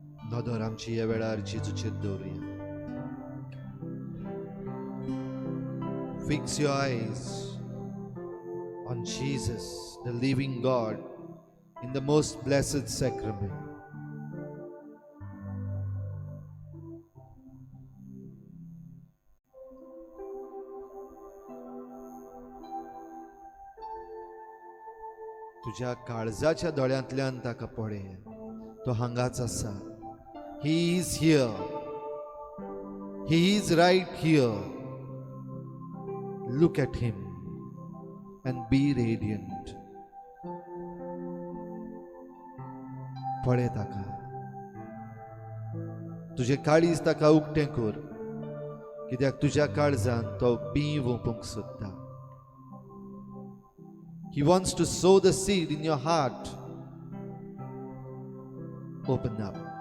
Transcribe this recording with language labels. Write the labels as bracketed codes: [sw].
[gom] Nodor amci jewelar Jezucie duriya. [en] Fix your eyes on Jesus, the living God, in the most blessed sacrament. [gom] तुझ्या काळजाच्या दोळ्यांतल्यान ताका पळय, तो हांगाच आसा. [en] He is here. He is right here. Look at him and be radiant. [gom] पळय ताका. तुझे काळीज ताका उक्तें कर, कित्याक तुज्या काळजांत तो बीं ओपूंक सोदता. [en] He wants to sow the seed in your heart. Open up.